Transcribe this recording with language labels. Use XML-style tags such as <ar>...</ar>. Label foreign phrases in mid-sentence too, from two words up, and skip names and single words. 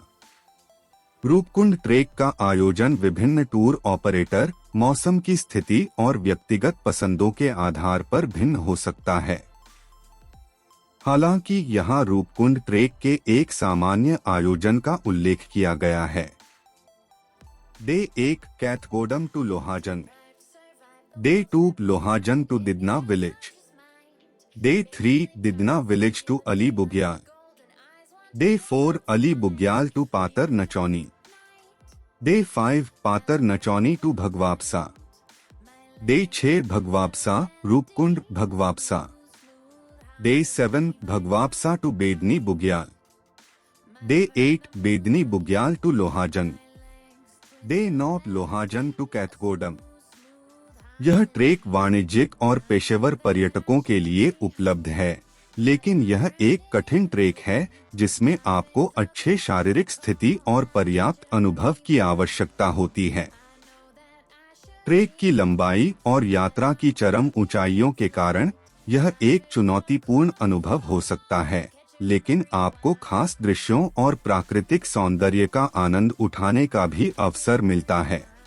<hi>रूपकुंड ट्रेक का आयोजन विभिन्न टूर ऑपरेटर, मौसम की स्थिति और व्यक्तिगत पसंदों के आधार पर भिन्न हो सकता है। हालांकि यहाँ रूपकुंड ट्रेक के एक सामान्य आयोजन का उल्लेख किया गया है।</hi> <en>Day 1 Kathgodam to Lohajung, Day 2 Lohajung to Didna Village, Day 3 Didna Village to Ali Bugyal, Day 4 Ali Bugyal to Patar Nachauni, Day 5 Patar Nachauni to Bhagwabasa, Day 6 Bhagwabasa Roopkund Bhagwabasa, Day 7 Bhagwabasa to Bedni Bugyal, Day 8 Bedni Bugyal to Lohajung, Day 9 Lohajung to Kathgodam.</en> <hi>यह ट्रेक वाणिज्यिक और पेशेवर पर्यटकों के लिए उपलब्ध है, लेकिन यह एक कठिन ट्रेक है जिसमें आपको अच्छे शारीरिक स्थिति और पर्याप्त अनुभव की आवश्यकता होती है। ट्रेक की लंबाई और यात्रा की चरम ऊंचाइयों के कारण यह एक चुनौतीपूर्ण अनुभव हो सकता है, लेकिन आपको खास दृश्यों और प्राकृतिक सौंदर्य का आनंद उठाने का भी अवसर मिलता है।</hi>